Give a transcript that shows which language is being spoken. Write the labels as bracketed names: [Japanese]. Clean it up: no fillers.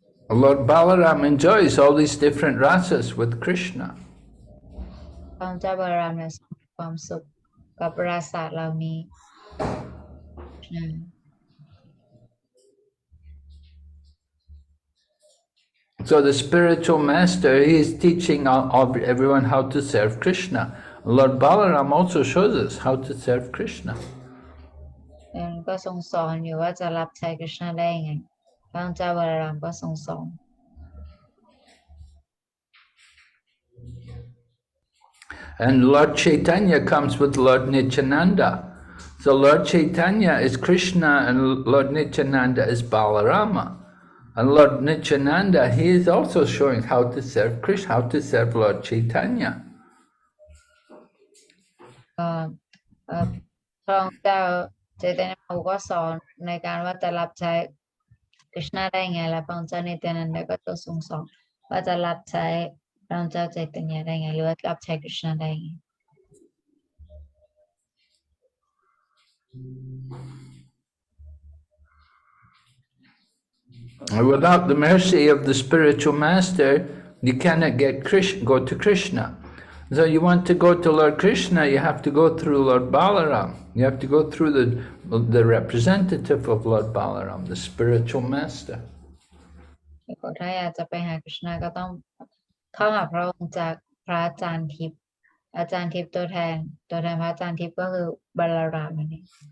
[English] Lord Balaram enjoys all these different rasas with Krishna. [Thai] พระองค์เจ้าบาลารามเนี่ยมีความสุขกับราสาเหล่านี้ [English] So the spiritual master, he is teaching everyone how to serve Krishna. Lord Balaram also shows us how to serve Krishna. [Thai] ก็ทรงสอนอยู่ว่าจะรับใช้คริชนาได้ยังไงพระองค์เจ้าบาลารามก็ทรงสอน [English] And Lord Chaitanya comes with Lord Nityananda. So Lord Chaitanya is Krishna and Lord Nityananda is Balarama. And Lord Nityananda, he is also showing how to serve Krishna, how to serve Lord Chaitanya. [Thai] พระองค์เจ้าเจตนาก็สอนในการว่าจะรับใช้คริชนาได้ไงและพระองค์เจ้านิตยานันดาก็จะทรงสอนว่าจะรับใช้พระองค์เจ้าใจตญาได้ไงหรือว่ารับใช้คริชนาได้ไง [English] Without the mercy of the spiritual master, you cannot go to Krishna. So you want to go to Lord Krishna, you have to go through Lord Balaram. You have to go through the representative of Lord Balaram, the spiritual master. [Thai] ถ้าอยากจะไปหาคริชนาก็ต้องเข้าหาพระองค์จากพระอาจารย์ทิพย์อาจารย์ทิพย์ตัวแทนพระอาจารย์ทิพย์ก็คือบาลารามนั่นเอง